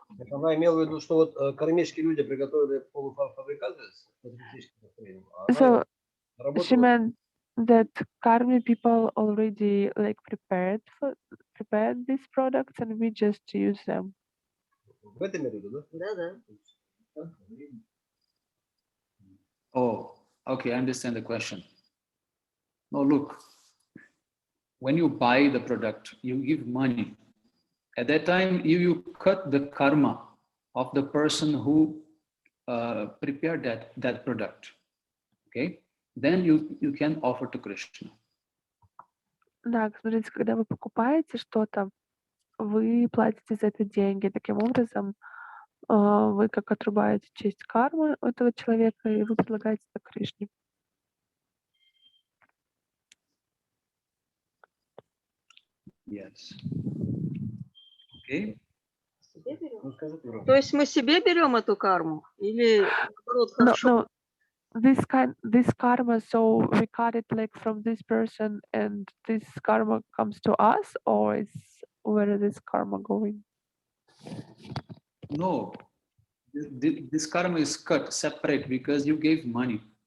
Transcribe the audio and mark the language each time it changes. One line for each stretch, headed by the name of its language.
Russian: Она имела в виду, что вот кармические люди приготовили полуфабрикаты с патриотическим настроением.
English: So she meant that karmi people already prepared these products and we just use them.
Russian: В этом имели в виду, да? Да.
English: Oh, okay, I understand the question. No, look, when you buy the product, you give money. At that time, you cut the karma of the person who prepared that product. Okay? Then you can offer to Krishna.
Russian: Да, смотрите, когда вы покупаете что-то, вы платите за это деньги. Таким образом, вы как отрубаете часть кармы этого человека, и вы предлагаете это Кришне.
English: Yes. Okay.
Russian: То есть мы себе берем эту карму? Или наоборот, хорошо?
English: No, this karma, so we cut it like from this person and this karma comes to us, or is where is this karma going? No, this karma is cut separate because you gave money.